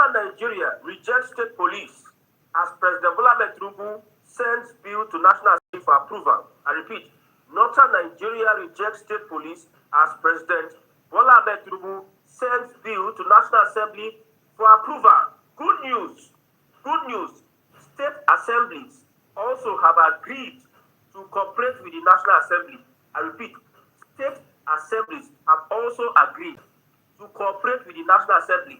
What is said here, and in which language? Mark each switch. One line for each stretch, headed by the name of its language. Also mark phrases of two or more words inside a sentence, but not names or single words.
English: Nigeria rejects state police as President Bola Ahmed Tinubu sends bill to National Assembly for approval. I repeat, Northern Nigeria rejects state police as President Bola Ahmed Tinubu sends bill to National Assembly for approval. Good news. Good news. State assemblies also have agreed to cooperate with the National Assembly. I repeat, state assemblies have also agreed to cooperate with the National Assemblies.